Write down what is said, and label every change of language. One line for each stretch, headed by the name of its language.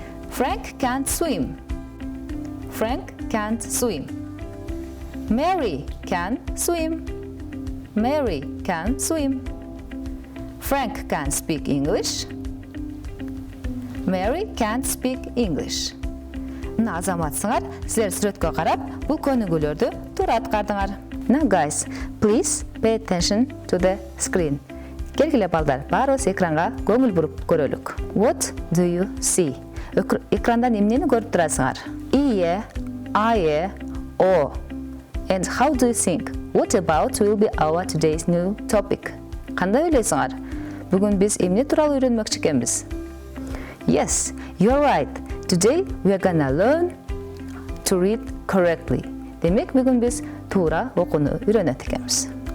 English: Frank can't swim. Frank can't swim. Mary can swim. Mary can swim. Frank can speak English. Mary can't speak English.
Kyrgyz: Мына азаматсыңар, силер сүрөткө карап, бул көнүгүүлөрдү туура аткардыңар.
English: Now guys, please pay attention to the screen.
Kyrgyz: Келгиле балдар, баарыбыз экранга көңүл буруп көрөлүк.
English: What do you see?
Kyrgyz: Экрандан эмнени көрүп турасыңар?
English: Ие, ае, о. And how do you think? What about will be our today's new topic?
Kyrgyz: Кандай ойлойсуңар? Бүгүн биз эмне тууралуу үйрөнмөкчү экенбиз?
English: Yes, you're right. Today we are gonna learn to read correctly.
Kyrgyz: Демек, бүгүн биз туура окууну үйрөнөт экенбиз.